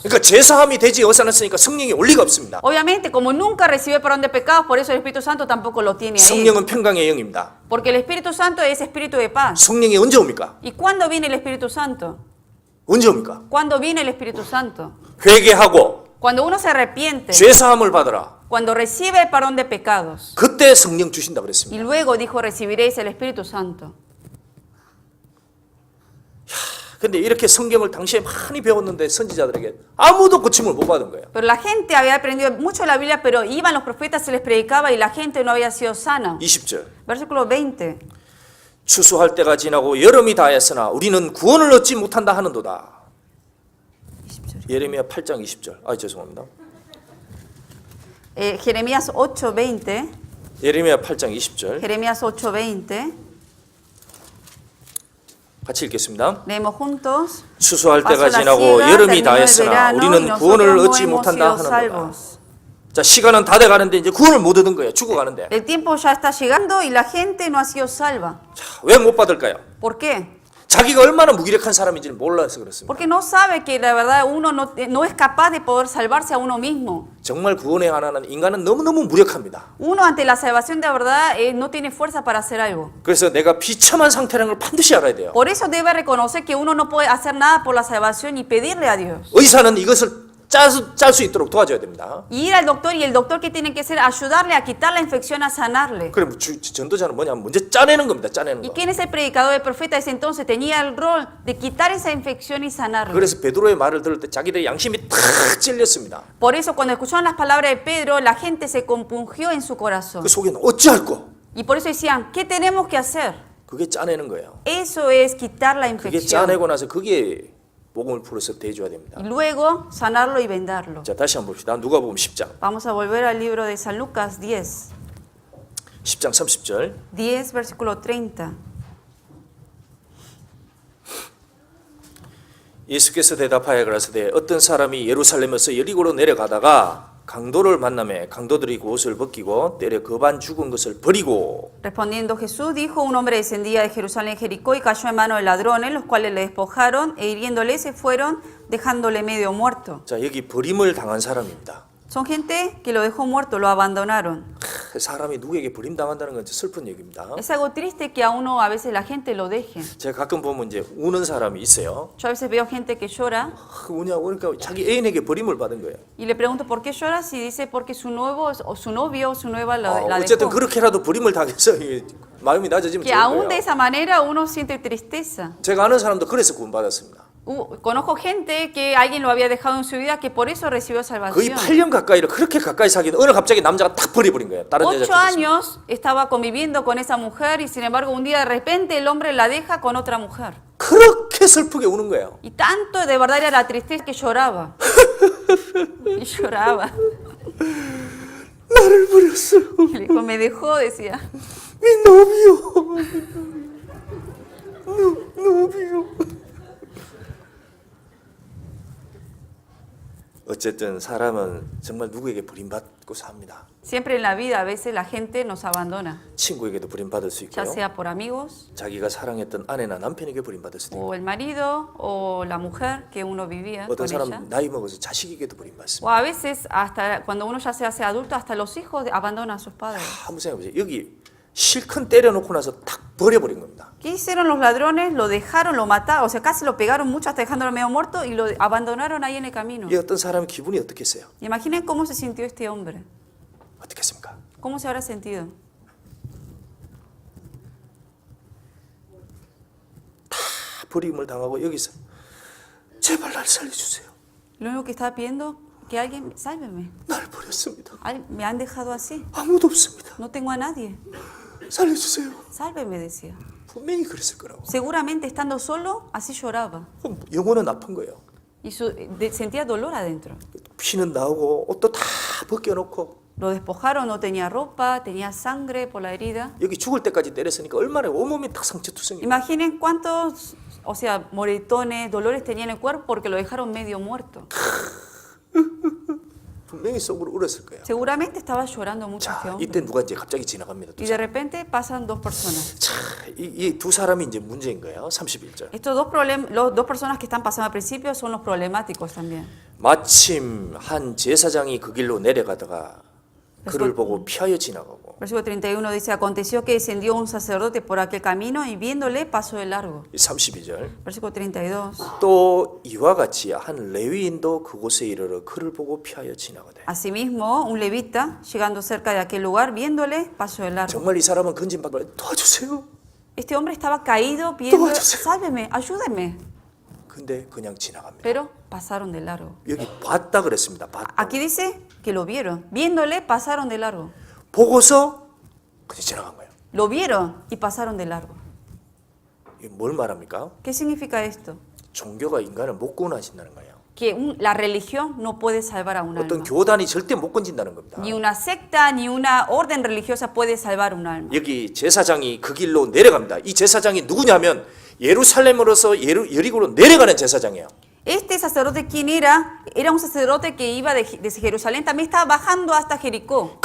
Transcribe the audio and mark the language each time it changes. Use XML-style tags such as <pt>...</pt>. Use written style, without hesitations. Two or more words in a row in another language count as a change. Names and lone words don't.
<ko>그러니까 죄사함이 되지 않았으니까 성령이 올 리가 없습니다.</ko> <es>Obviamente, como nunca recibió perdón de pecados, por eso el Espíritu Santo tampoco lo tiene ahí.</es> <ko>성령은 평강의 영입니다.</ko> <es>Porque el Espíritu Santo es espíritu de paz.</es> <ko>성령이 언제 옵니까?</ko> <es>¿Y cuándo viene el Espíritu Santo?</es> <ko>언제 옵니까?</ko> <es>¿Cuándo viene el Espíritu Santo?</es> <ko>회개하고</ko> <es>Cuando uno se arrepiente,</es> <ko>죄사함을 받으라.</ko> <es>cuando recibe el perdón de pecados.</es> <ko>그때 성령 주신다 그랬습니다.</ko> <es>Y luego dijo, recibiréis el Espíritu Santo.</es> <ko>근데 이렇게 성경을 당시에 많이 배웠는데 선지자들에게 아무도 고침을 못 받은 거예요.</ko> <es>Pero la gente había aprendido mucho la Biblia, pero iban los profetas, se les predicaba y la gente no había sido sana.</es> <ko>20절.</ko> <es>Versículo 20.</es> <ko>추수할 때가 지나고 여름이 다했으나 우리는 구원을 얻지 못한다 하는도다. 예레미야 8장 20절. 죄송합니다.</ko> <es>Jeremías 8:20.</es> <ko>예레미야 8장 20절.</ko> <es>Jeremías 8:20.</es> <ko>같이 읽겠습니다.</ko> <es>Leemos juntos.</es> <ko>추수할 때가</ko> <es>Pasó la</es> <ko>지나고</ko> <es>siega,</es> <ko>여름이</ko> <es>terminó el</es> <ko>다했으나</ko> <es>verano, y</es> <ko>우리는</ko> <es>nosotros</es> <ko>구원을</ko> <es>no</es> <ko>얻지</ko> <es>hemos</es> <ko>못한다</ko> <es>sido</es> <ko>하는도다.</ko> <es>salvos.</es> <ko>자, 시간은 다 돼가는데 이제 구원을 못 얻은 거예요. 죽어가는데.</ko> <es>El tiempo ya está llegando y la gente no ha sido salva.</es> <ko>왜 못 받을까요?</ko> <es>¿Por qué?</es> <ko>자기가 얼마나 무기력한 사람인지를 몰라서 그렇습니다.</ko> <es>Porque no sabe que la verdad uno no es capaz de poder salvarse a uno mismo.</es> <ko>정말 구원에 관한 인간은 너무너무 무력합니다.</ko> <es>Uno ante la salvación de verdad no tiene fuerza para hacer algo.</es> <ko>그래서 내가 비참한 상태라는 걸 반드시 알아야 돼요.</ko> <es>Por eso debe reconocer que uno no puede hacer nada por la salvación y pedirle a Dios.</es> <ko>의사는 이것을 짤 수 있도록 도와줘야 됩니다.</ko> <es>Y ir al doctor, y el doctor que tiene que hacer ayudarle a quitar la infección, a sanarle.</es> <ko>그럼 전도자는 뭐냐면 먼저 짜내는 겁니다. 짜내는</ko> <es>¿Y</es> <ko>거.</ko> <es>quién es el predicador, el profeta? Ese entonces tenía el rol de quitar esa infección y sanarle.</es> <ko>그래서 베드로의 말을 들을 때 자기들의 양심이 탁 찔렸습니다.</ko> <es>Por eso cuando escucharon las palabras de Pedro, la gente se compungió en su corazón.</es> <ko>그 속에는 어찌할꼬?</ko> <es>Y por eso decían, ¿qué tenemos que hacer?</es> <ko>그게 짜내는 거예요.</ko> <es>Eso es quitar la</es> <ko>그게</ko> <es>infección.</es> <ko>짜내고 나서 그게 복음을 풀어서 대줘야 됩니다.</ko> <es>Y luego sanarlo y vendarlo.</es> <ko>자, 다시 한번 봅시다. 누가복음 10장.</ko> <es>Vamos a volver al libro de San Lucas 10.</es> <ko>10장 30절.</ko> <es>10, versículo 30.</es> <ko>예수께서 대답하여 가라사대 어떤 사람이 예루살렘에서 여리고로 내려가다가 강도를 만나매 강도들이 그 옷을 벗기고 때려 거반 죽은 것을 버리고</ko> <es>Respondiendo Jesús dijo, un hombre descendía de Jerusalén a Jericó y cayó en manos de ladrones, los cuales le despojaron e hiriéndole se fueron, dejándole medio muerto.</es> <ko>자, 여기 버림을 당한 사람입니다.</ko> <es>Son gente que lo dejó muerto, lo abandonaron.</es> <ko>사람이 누구에게 버림당한다는 건 슬픈 얘기입니다.</ko> <es>Es algo triste que a uno a veces la gente lo deje.</es> <ko>제가 가끔 보면 이제 우는 사람이 있어요.</ko> <es>Yo a veces veo gente que llora</es> <ko>우냐고 그러니까 자기 애인에게 버림을 받은 거예요.</ko> <es>y le pregunto por qué lloras y dice porque su nuevo o su novio o su nueva la</es> <ko>어쨌든</ko> <es>dejó.</es> <ko>그렇게라도 버림을 당해서 마음이 낮아지면</ko> <es>Que</es> <ko>좋은</ko> <es>aún de</es> <ko>거예요.</ko> <es>esa manera uno siente tristeza.</es> <ko>제가 아는 사람도 그래서 구원받았습니다.</ko> <es>Conozco gente que alguien lo había dejado en su vida que por eso recibió</es> <ko>거의</ko> <es>salvación.</es> <ko>8년 가까이를 그렇게 가까이 사귀는 어느 갑자기 남자가 딱 버려버린 거예요. 다른 여자</ko> <es>8</es> <ko>찾았습니다.</ko> <es>años estaba conviviendo con esa mujer y sin embargo un día de repente el hombre la deja con otra mujer.</es> <ko>그렇게 슬프게 우는 거예요.</ko> <es>Y tanto de verdad era la tristeza que lloraba. Y lloraba.</es> <ko>나를 버렸어.</ko> <es>Y le dijo, me dejó, decía. mi novio. Novio.</es> <ko>어쨌든 사람은 정말 누구에게 버림받고 삽니다.</ko> <es>Siempre en la vida a veces la gente nos abandona,</es> <ko>친구에게도 버림받을 수</ko> <es>ya</es> <ko>있고요.</ko> <es>sea por amigos</es> <ko>자기가 사랑했던 아내나 남편에게 버림받을 수도 있고</ko> <es>o el marido o la mujer que uno vivía</es> <ko>어떤</ko> <es>con ella.</es> <ko>사람 나이 먹어서 자식에게도</ko> <es>O</es> <ko>버림받습니다.</ko> <es>a veces hasta cuando uno ya se hace adulto, hasta los hijos abandonan a sus padres.</es> <ko>한번 생각해보세요. 여기 실컷 때려놓고 나서 탁 버려버린 겁니다.</ko> <es>¿Qué hicieron los ladrones? Lo dejaron, lo mataron, o sea, casi lo pegaron mucho hasta dejándolo medio muerto y lo abandonaron ahí en el camino.</es> <ko>이 어떤 사람의 기분이 어떻겠어요?</ko> <es>Imaginen cómo se sintió este hombre.</es> <ko>어떻겠습니까?</ko> <es>¿Cómo se habrá sentido?</es> <ko>다 버림을 당하고 여기서 제발 날 살려주세요.</ko> <es>Lo único que estaba pidiendo, que alguien, sálveme.</es> <ko>날 버렸습니다.</ko> <es>Me han dejado así.</es> <ko>아무도 없습니다.</ko> <es>No tengo a nadie.</es> <ko>살려주세요.</ko> <es>Sálveme, decía.</es> <ko>분명히 그랬을 거라고.</ko> <es>Seguramente estando solo, así lloraba.</es> <ko>그럼 영혼은 아픈 거예요.</ko> <es>Y sentía dolor adentro.</es> <ko>피는 나오고 옷도 다 벗겨놓고</ko> <es>Lo despojaron, no tenía ropa, tenía sangre por la herida.</es> <ko>여기 죽을 때까지 때렸으니까 얼마나 온몸이 딱 상처투성이.</ko> <es>Imaginen cuántos, o sea, moretones, dolores tenía en el cuerpo porque lo dejaron medio muerto.</es> <ko>분명히 속으로 울었을 거예요.</ko> <es>Seguramente estaba llorando mucho este</es> <ko>자,</ko> <es>hombre.</es> <ko>이때 누가 이제 갑자기 지나갑니다.</ko> <es>Y de repente pasan dos personas.</es> <ko>자, 이 두 사람이 이제 문제인 거예요. 31절.</ko> <es>Estos dos personas que están pasando al principio son los problemáticos también.</es> <ko>마침 한 제사장이 그 길로 내려가다가 그를 보고 피하여 지나가고.</ko> <es>Versículo 31 dice, aconteció que descendió un sacerdote por aquel camino y viéndole pasó de largo.</es> <ko>32절.</ko> <es>Versículo 32.</es> <ko>또 이와 같이 한 레위인도 그곳에 이르러 그를 보고 피하여 지나가되.</ko> <es>Asimismo, un levita, llegando cerca de aquel lugar, viéndole, pasó de largo.</es> <ko>정말 이 사람은 건진받고 도와주세요.</ko> <es>Este hombre estaba caído pidiendo,</es> <ko>도와주세요.</ko> <es>sálveme, ayúdeme.</es> <ko>근데 그냥 지나갑니다.</ko> <es>Pero pasaron de largo.</es> <ko>여기 봤다 그랬습니다. 봤다.</ko> <es>Aquí dice que lo vieron. Viéndole, pasaron de largo.</es> <ko>보고서 그냥 지나간 거예요.</ko> <es>Lo vieron y pasaron de largo.</es> <ko>이게 뭘 말합니까?</ko> <es>¿Qué significa esto?</es> <ko>종교가 인간을 못 구원하신다는 거예요.</ko> <es>Que la religión no puede salvar a un</es> <ko>어떤</ko> <es>alma.</es> <ko>교단이 절대 못 건진다는 겁니다.</ko> <es>Ni una secta, ni una orden religiosa puede salvar un alma.</es> <ko>여기 제사장이 그 길로 내려갑니다. 이 제사장이 누구냐면 예루살렘으로서 여리고로 내려가는 제사장이에요.</ko> <es>Este sacerdote, ¿quién era? Era un sacerdote que iba desde Jerusalén, también estaba bajando hasta Jericó.</es>